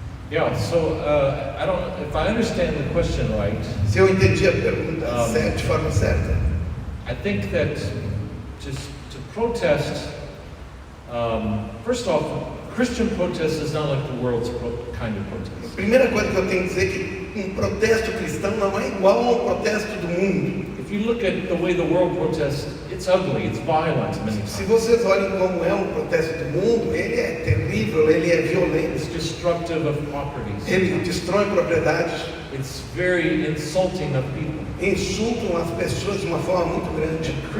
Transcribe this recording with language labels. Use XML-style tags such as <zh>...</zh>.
<en>Yeah, so I don't, if I understand the question right.</en> <pt>Se eu entendi a pergunta de forma certa.</pt> <en>I think that to protest, first off, Christian protest is not like the world's kind of protest.</en> <pt>A primeira coisa que eu tenho que dizer é que protesto cristão não é igual ao protesto do mundo.</pt> <en>If you look at the way the world protests, it's ugly, it's violent many times.</en> <pt>Se vocês olhem como é protesto do mundo, ele é terrível, ele é violento.</pt> <en>It's destructive of properties.</en> <pt>Ele destrói propriedades.</pt> <en>It's very insulting of people.</en> <pt>Insultam as pessoas de uma forma muito grande.</pt>